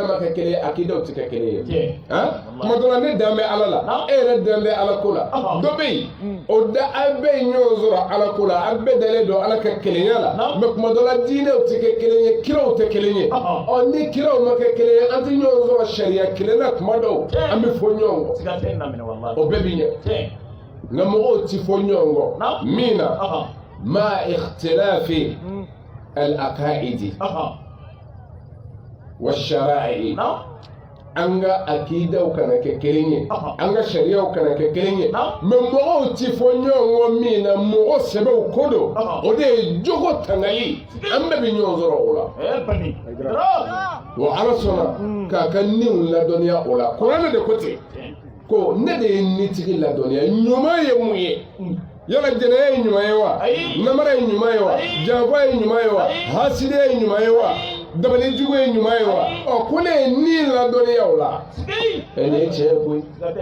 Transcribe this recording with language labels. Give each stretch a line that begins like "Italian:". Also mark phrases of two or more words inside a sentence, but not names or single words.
Bambara: ma kɛ kelen ye akidaw tɛ kɛ kelen ye tuma dɔ la ne dan bɛ ala la e yɛrɛ dan bɛ ala ko la dɔ bɛ yen o da aw bɛɛ ye ɲɔgɔn sɔrɔ ala ko la aw bɛɛ dalen don ala ka kelenya la mɛ tuma dɔ la diinɛw tɛ kɛ kelen ye kiraw tɛ kelen ye ni kiraw ma kɛ kelen ye an tɛ ɲɔgɔn sɔrɔ sariya kelen na tuma dɔw an bɛ fɔ ɲɔgɔn kɔ o bɛɛ bɛ ɲɛ nka mɔgɔw ti fɔ ɲɔgɔn kɔ min na ma
Arabic: اختلاف العقائد والشرائع
Bambara: an ka akidaw kana kɛ kelen ye an ka sariyaw kana kɛ kelen ye mɛ mɔgɔw ti fɔ ɲɔgɔn kɔ min na mɔgɔ sɛbɛw ko don o de ye jogo tangali an bɛɛ bɛ ɲɔgɔn sɔrɔ o la wa ala sɔnna k'a ka niw ladɔnniya o la kuranɛ de ko ten ko ne de ye nitigi ladɔnniya ɲuman ye mun ye yala jɛnɛya ye ɲuman ye wa namara ye ɲuman ye wa janfa ye ɲuman ye wa hasidiya ye ɲuman ye wa dabalijugu ye ɲuman ye wa ko ne ye ni ladɔnniya o la nin ye tiɲɛ ye koyi